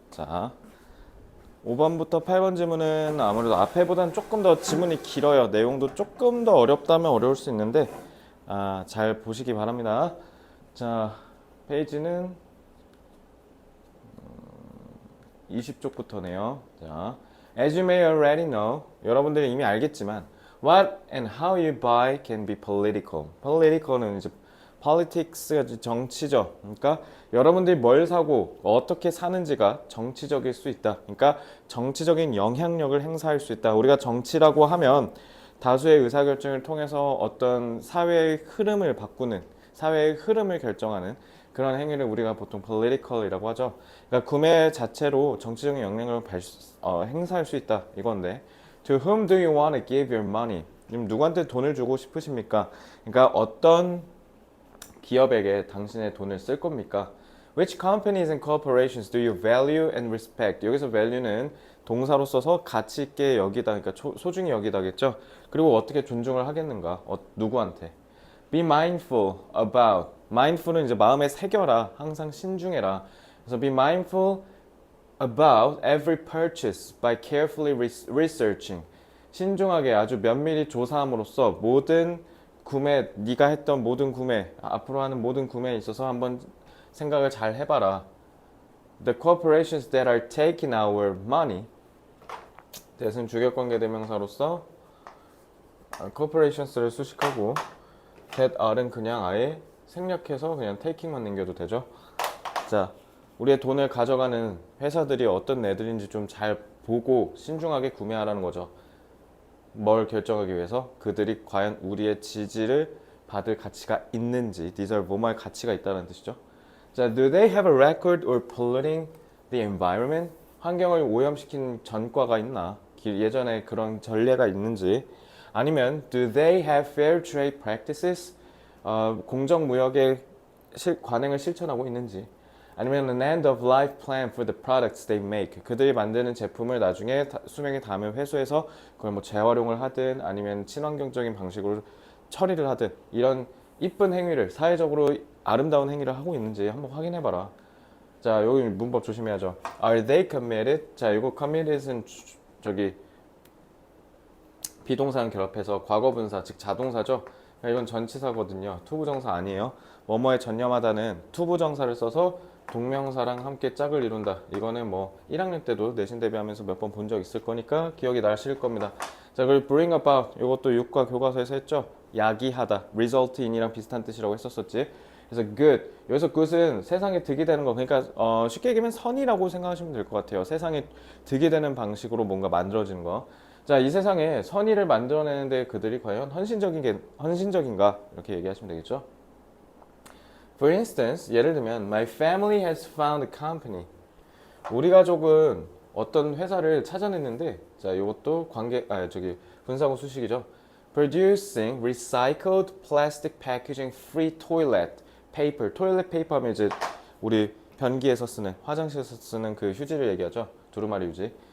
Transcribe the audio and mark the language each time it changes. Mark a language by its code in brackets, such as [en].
[ko] 자, 5번부터 8번 지문은 아무래도 앞에보다는 조금 더 지문이 길어요. 내용도 조금 더 어렵다면 어려울 수 있는데 잘 보시기 바랍니다. 자, 페이지는 20쪽부터네요. [en] 자, As you may already know, [ko] 여러분들이 이미 알겠지만 [en] What and how you buy can be political. [ko] political은 이제 politics가 정치죠. 그러니까 여러분들이 뭘 사고 어떻게 사는지가 정치적일 수 있다. 그러니까 정치적인 영향력을 행사할 수 있다. 우리가 정치라고 하면 다수의 의사결정을 통해서 어떤 사회의 흐름을 바꾸는, 사회의 흐름을 결정하는 그런 행위를 우리가 보통 political이라고 하죠. 그러니까 구매 자체로 정치적인 영향력을 행사할 수 있다 이건데, [en] To whom do you want to give your money? [ko] 지금 누구한테 돈을 주고 싶으십니까? 그러니까 어떤 기업에게 당신의 돈을 쓸 겁니까? [en] Which companies and corporations do you value and respect? [ko] 여기서 value는 동사로 써서 가치 있게 여기다, 그러니까 소중히 여기다겠죠. 그리고 어떻게 존중을 하겠는가? [en] 누구한테? Be mindful about. [ko] mindful은 이제 마음에 새겨라, 항상 신중해라. [en] 그래서 be mindful about every purchase by carefully researching. [ko] 신중하게 아주 면밀히 조사함으로써 모든 구매, 네가 했던 모든 구매, 앞으로 하는 모든 구매에 있어서 한번 생각을 잘 해봐라. [en] The corporations that are taking our money. [ko] 대신 주격관계 대명사로서 corporations를 수식하고 that are는 그냥 아예 생략해서 그냥 taking만 남겨도 되죠. 자, 우리의 돈을 가져가는 회사들이 어떤 애들인지 좀 잘 보고 신중하게 구매하라는 거죠. 뭘 결정하기 위해서 그들이 과연 우리의 지지를 받을 가치가 있는지, deserve 뭐뭐할 가치가 있다는 뜻이죠. [en] 자, do they have a record or polluting the environment? [ko] 환경을 오염시킨 전과가 있나? 예전에 그런 전례가 있는지. [en] 아니면 do they have fair trade practices? [ko] 공정무역의 관행을 실천하고 있는지. [en] 아니면 an end of life plan for the products they make. [ko] 그들이 만드는 제품을 나중에 수명이 닿으면 회수해서 그걸 뭐 재활용을 하든 아니면 친환경적인 방식으로 처리를 하든 이런 이쁜 행위를, 사회적으로 아름다운 행위를 하고 있는지 한번 확인해봐라. 자, 여기 문법 조심해야죠. [en] Are they committed? [ko] 자, 이거 committed은 저기 비동사랑 결합해서 과거분사, 즉 자동사죠. 이건 전치사거든요. 투부정사 아니에요. 뭐뭐에 전념하다는 투부정사를 써서 동명사랑 함께 짝을 이룬다. 이거는 뭐 1학년 때도 내신 대비하면서 몇 번 본 적 있을 거니까 기억이 나실 겁니다. 자, 그리고 bring about 이것도 육과 교과서에서 했죠. 야기하다, result in이랑 비슷한 뜻이라고 했었었지. 그래서 good, 여기서 good은 세상에 득이 되는 거, 그러니까 쉽게 얘기하면 선이라고 생각하시면 될 것 같아요. 세상에 득이 되는 방식으로 뭔가 만들어지는 거. 자, 이 세상에 선의를 만들어내는데 그들이 과연 헌신적인가? 이렇게 얘기하시면 되겠죠. [en] For instance, [ko] 예를 들면 [en] My family has found a company. [ko] 우리 가족은 어떤 회사를 찾아냈는데, 자, 이것도 분사구 수식이죠. [en] Producing recycled plastic packaging free toilet paper. [ko] toilet paper 하면 이제 우리 변기에서 쓰는, 화장실에서 쓰는 그 휴지를 얘기하죠. 두루마리 휴지.